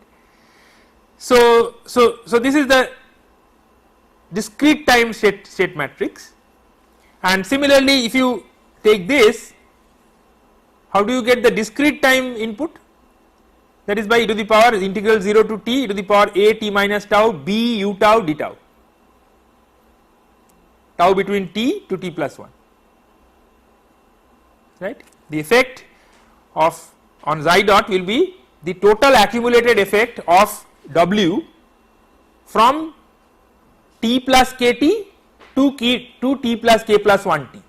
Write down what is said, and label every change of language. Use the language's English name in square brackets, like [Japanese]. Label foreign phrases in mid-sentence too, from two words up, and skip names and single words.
[English] So this is the discrete time state matrix, and similarly if you take this, how do you get the discrete time input? That is by e to the power integral 0 to t e to the power a t minus tau b u tau d tau, tau between t to t plus 1, right. The effect of on xi dot will be the total accumulated effect of w from t plus kt to t plus k plus 1 t.